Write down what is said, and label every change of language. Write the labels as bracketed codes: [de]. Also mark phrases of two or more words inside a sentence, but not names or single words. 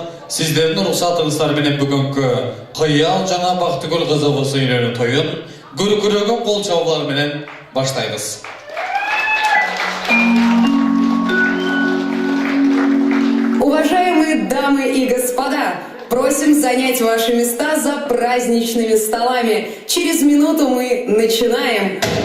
[ky] Сиздердин уруксатыңыздар менен бүгүнкү Кыял жана Бактыгүл кызыбыз үйлөнүү тоюн күркүрөгөн кол чабуулар менен баштайбыз. [ru] Уважаемые дамы и господа, просим занять ваши места за праздничными столами. Через минуту мы начинаем.